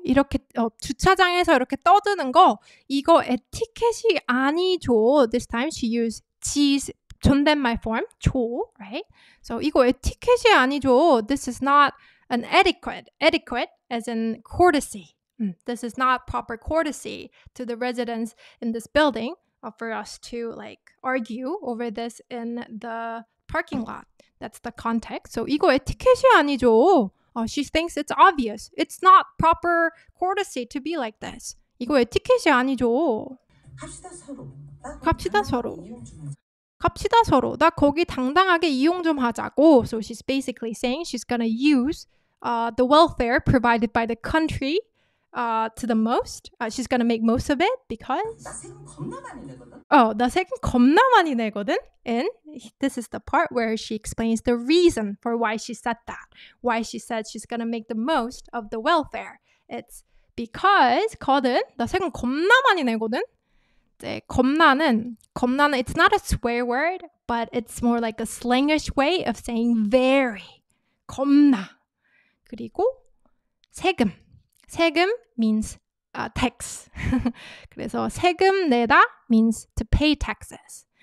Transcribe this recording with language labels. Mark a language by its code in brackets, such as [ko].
[ko] 이렇게 주차장에서 이렇게 떠드는 거 이거 에티켓이 아니죠. [en] This time she used G's 존댓말 form, 조, right? [ko] So 이거 에티켓이 아니죠. [en] This is not an etiquette. Etiquette as in courtesy. This is not proper courtesy to the residents in this building for us to argue over this in the parking lot. That's the context. [ko] So 이거 에티켓이 아니죠. [en] She thinks it's obvious. It's not proper courtesy to be like this. [ko] 이거 에티켓이 아니죠. 갑시다 서로. 나 거기 당당하게 이용 좀 하자고. [en] So she's basically saying she's gonna use the welfare provided by the country to the most. She's gonna make most of it because [ko] 나 세금 겁나 많이 내거든. [en] And this is the part where she explains the reason for why she said that. Why she said she's gonna make the most of the welfare. It's because [ko] 거든 나 세금 겁나 많이 내거든. [en] 겁나는 it's not a swear word, but it's more like a slangish way of saying very. [ko] 겁나. 그리고 [en] 세금 means tax. [ko] 그래서 세금 내다 [en] means to pay taxes.